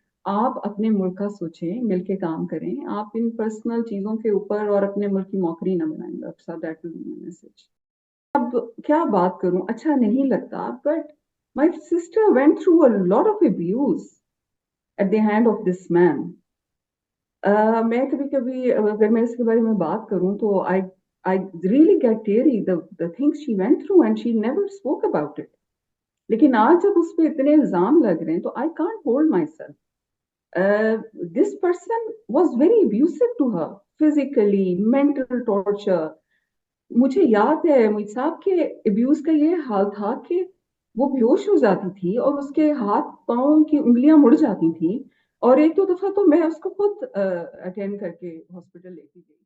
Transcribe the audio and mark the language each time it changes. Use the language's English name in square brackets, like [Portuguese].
[Urdu] آپ اپنے ملک کا سوچیں، مل کے کام کریں، آپ ان پرسنل چیزوں کے اوپر اور اپنے ملک کی موکری نہ بنائیں۔ ڈاکٹر صاحب [English] That will be my message. [Urdu] اب کیا بات کروں، اچھا نہیں لگتا، but [English] my sister went through a lot of abuse at the hand of this man. [Urdu] میں کبھی کبھی اگر میں اس کے بارے میں بات کروں تو [English] I really get teary the things she went through and she never spoke about it. [Urdu] لیکن آج جب اس پہ اتنے الزام لگ رہے ہیں تو [English] I can't hold myself. This person was very abusive to her, physically, mental torture. [Urdu] مجھے یاد ہے مجھ صاحب کے ابیوز کا یہ حال تھا کہ وہ بیہوش ہو جاتی تھی اور اس کے ہاتھ پاؤں کی انگلیاں مڑ جاتی تھیں، اور ایک دو دفعہ تو میں اس کو خود اٹینڈ کر کے ہاسپٹل لے کے گئی۔